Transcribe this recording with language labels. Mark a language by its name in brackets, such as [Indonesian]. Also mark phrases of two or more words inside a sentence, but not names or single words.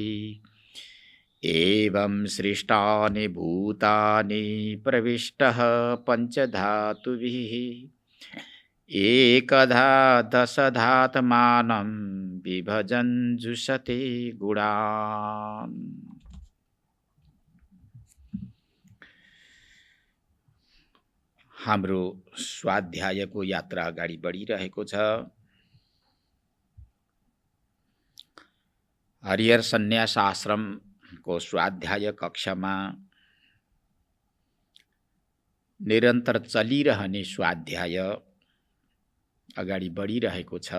[Sanskrit] एवं सृष्टानि भूतानि प्रविष्टः पञ्चधातुभिः एकधा दशधात्मानं विभजन् जुषते गुणान्। [Nepali] हाम्रो स्वाध्यायको यात्रा अगाडि बढिरहेको छ। हरिहर सन्यास आश्रमको स्वाध्याय कक्षामा निरन्तर चलिरहने स्वाध्याय अगाडि बढिरहेको छ।